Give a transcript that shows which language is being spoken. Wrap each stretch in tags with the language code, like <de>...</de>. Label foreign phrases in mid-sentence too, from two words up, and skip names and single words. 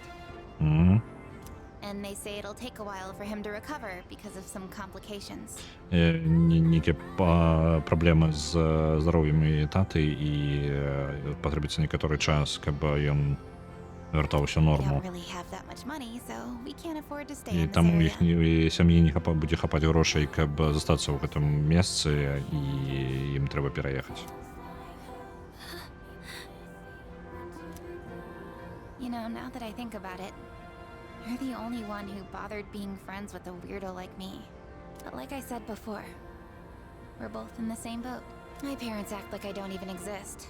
<en>And they say it'll take a while for him to recover because of some complications.</en> <be>Нейкія праблемы з здароўем і таты, і патрэбіцца некаторы час, каб ён вяртаўся ў</be> <en>We</en> <be>норму.</be> <en>don't really have that much money, so we can't afford to stay</en> <be>І</be> <en>in this</en> <be>таму</be> <en>area.</en> <be>іхняй сям'і не будзе хапаць грошай, каб застацца ў гэтым месцы, і ім трэба пераехаць.</be> <en>You know, now that I think about it, you're the only one who bothered being friends with a weirdo like me. But like I said before, we're both in the same boat. My parents act like I don't even exist.</en>